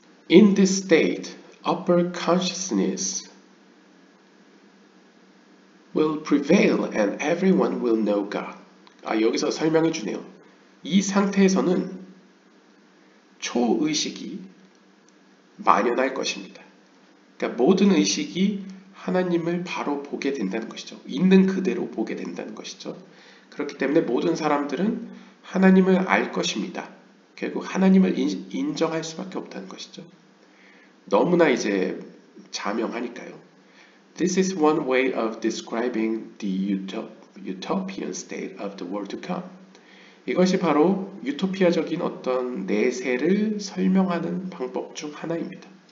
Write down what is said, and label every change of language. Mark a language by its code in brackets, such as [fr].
[en] In this state, upper consciousness will prevail and everyone will know God. [ko] 여기서 설명해 주네요. 이 상태에서는 초의식이 만연할 것입니다. 그러니까 모든 의식이 하나님을 바로 보게 된다는 것이죠. 있는 그대로 보게 된다는 것이죠. 그렇기 때문에 모든 사람들은 하나님을 알 것입니다. 결국 하나님을 인정할 수밖에 없다는 것이죠. 너무나 이제 자명하니까요. [en] This is one way of describing the utopian state of the world to come. [ko] 이것이 바로 유토피아적인 어떤 내세를 설명하는 방법 중 하나입니다.